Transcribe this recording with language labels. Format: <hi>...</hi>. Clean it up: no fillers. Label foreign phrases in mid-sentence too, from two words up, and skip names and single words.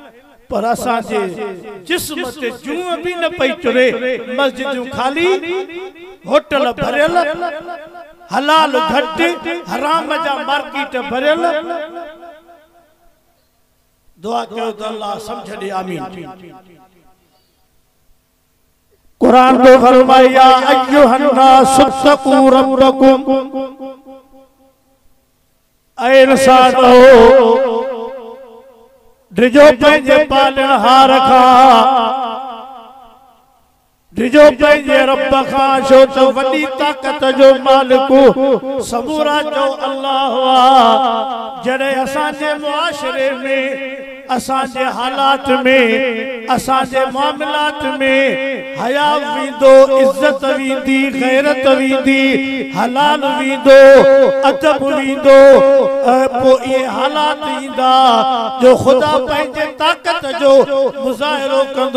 <sd>पर असांजे जिस्म ते जूं भी न पई चुरे, मस्जिदूं खाली, होटल भरियल, हलाल घट, हराम जा मार्केट भरियल। दुआ कयो त अल्लाह समझ दे, आमीन। कुरान को फरमाया</sd> <ar>أيها الناس اتقوا ربكم,</ar> <sd>ऐ इंसान हो ड्रिजो पंहिंजे पालणहार खां, ड्रिजो पंहिंजे रब खां, छो त वॾी ताक़त जो मालिक सबूरा जो अल्लाह आहे। जॾहिं असांजे मुआशरे में, असांजे हालात में, असांजे मामलात में हया वींदो, इज्जत वींदी, गैरत वींदी, हलाल वींदो, अदब वींदो, पोइ इहे हालात ईंदा जो ख़ुदा पंहिंजे ताक़त जो मुज़ाहिरो कंदो।</sd>